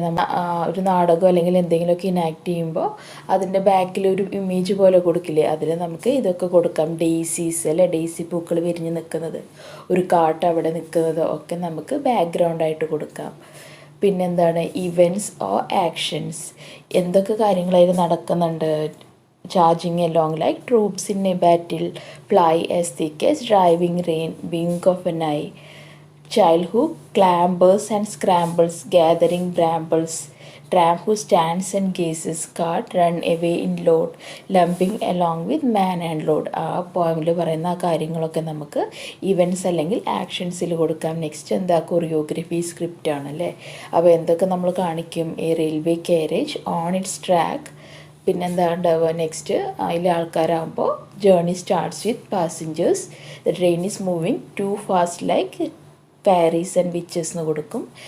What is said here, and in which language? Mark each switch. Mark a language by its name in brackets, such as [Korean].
[Malayalam] നമ്മൾ ഒരു നാടകം അല്ലെങ്കിൽ എന്തെങ്കിലുമൊക്കെ ഇനാക്ട് ചെയ്യുമ്പോൾ അതിൻ്റെ ബാക്കിൽ ഒരു ഇമേജ് പോലെ കൊടുക്കില്ലേ, അതിൽ നമുക്ക് ഇതൊക്കെ കൊടുക്കാം. ഡേയ്സീസ് അല്ലേ, ഡേയ്സി പൂക്കൾ വിരിഞ്ഞ് നിൽക്കുന്നത്, ഒരു കാട്ട് അവിടെ നിൽക്കുന്നത് ഒക്കെ നമുക്ക് ബാക്ക്ഗ്രൗണ്ടായിട്ട് കൊടുക്കാം. പിന്നെന്താണ്? ഇവൻറ്റ്സ് ഓർ ആക്ഷൻസ്, എന്തൊക്കെ കാര്യങ്ങളായിട്ട് നടക്കുന്നുണ്ട്? [English] Charging along like troops in a battle, fly as thick as driving rain, blink of an eye, child who clambers and scrambles, gathering brambles, tramp who stands and gazes, cart run away in load, lumping along with man and load. [Malayalam] ആ പോയിമിൽ പറയുന്ന ആ കാര്യങ്ങളൊക്കെ നമുക്ക് events അല്ലെങ്കിൽ ആക്ഷൻസിൽ കൊടുക്കാം. Next എന്താ? Choreography, script ആണല്ലേ. അപ്പോൾ എന്തൊക്കെ നമ്മൾ കാണിക്കും? [English] A railway carriage on its track. [Malayalam] പിന്നെന്താ ഉണ്ടാവുക? [English] next [Malayalam] അതിൽ ആൾക്കാരാകുമ്പോൾ [English] journey starts with passengers, the train is moving too fast like fairies and witches [Malayalam] എന്ന് കൊടുക്കും.